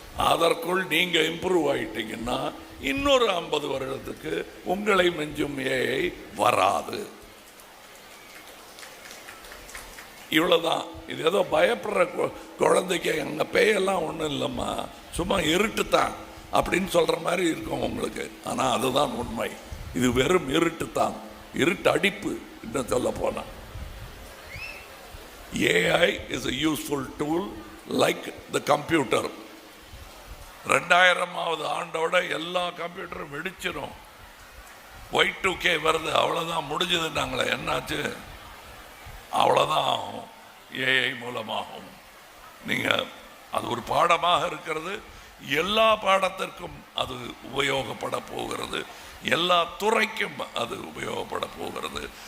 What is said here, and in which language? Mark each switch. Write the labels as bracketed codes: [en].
[ta] அதற்குள் நீங்க இம்ப்ரூவ் ஆயிட்டீங்கன்னா இன்னொரு 50 வருடத்துக்கு உங்களை மிஞ்சும் ஏஐ வராது. இவ்வளவுதான். இது ஏதோ பயப்படுற குழந்தைக்கு எங்க பேயெல்லாம் ஒன்றும் இல்லைம்மா, சும்மா இருட்டு தான் அப்படின்னு சொல்ற மாதிரி இருக்கும் உங்களுக்கு. ஆனால் அதுதான் உண்மை. இது வெறும் இருட்டு தான், இருட்டு அடிப்பு. இன்னும் சொல்ல போனா [en] AI is a useful tool like the computer. [ta] 2000வது ஆண்டோட எல்லா கம்ப்யூட்டரும் வெடிச்சிடும். Y2K வருது, அவ்வளோதான் முடிஞ்சதுன்னாங்களே, என்னாச்சு? அவ்வளோதான் ஆகும், ஏஐ மூலமாகும். நீங்கள் அது ஒரு பாடமாக இருக்கிறது, எல்லா பாடத்திற்கும் அது உபயோகப்பட போகிறது, எல்லா துறைக்கும் அது உபயோகப்பட போகிறது.